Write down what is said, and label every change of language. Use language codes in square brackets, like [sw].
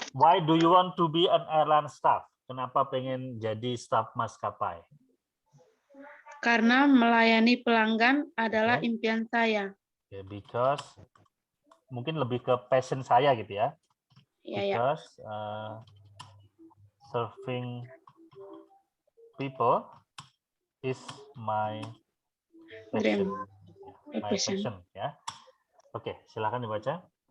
[en] Why do you want to be an airline staff? [id] Kenapa pengen jadi staf maskapai? Karena melayani pelanggan adalah impian saya. [en] Yeah, because [id] mungkin lebih ke passion saya gitu ya. [en] Because serving people is my passion. [id] Ya. Oke, silakan dibaca.